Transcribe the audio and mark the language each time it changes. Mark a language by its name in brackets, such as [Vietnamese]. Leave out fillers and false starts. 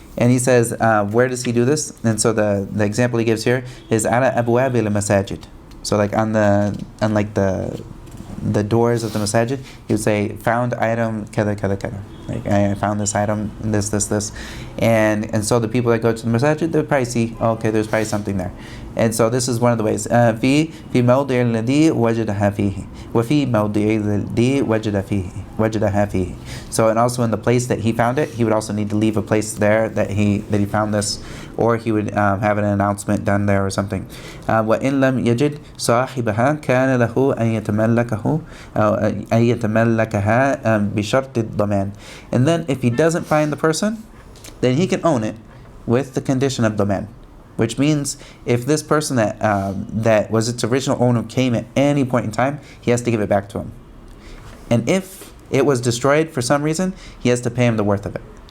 [English] And he says, where does he do this? And so the example he gives here is ala abwab al-masajid. So like on the doors of the masajid, he would say, found item kada kada kada. Like, I found this item, this, and so the people that go to the masajid, they'll probably see, oh, okay, there's probably something there. And so this is one of the ways. [Arabic] في موضع الذي وجدها فيه وفي موضع الذي وجدها فيه. [English] So, and also in the place that he found it, he would also need to leave a place there that he found this, or he would have an announcement done there or something. [Arabic] وإن لم يجد صاحبها كان له أن يتملكه أن يتملكها بشرط الضمان. [English] And then if he doesn't find the person, then he can own it with the condition of daman. Which means if this person that was its original owner came at any point in time, he has to give it back to him. And if it was destroyed for some reason, he has to pay him the worth of it.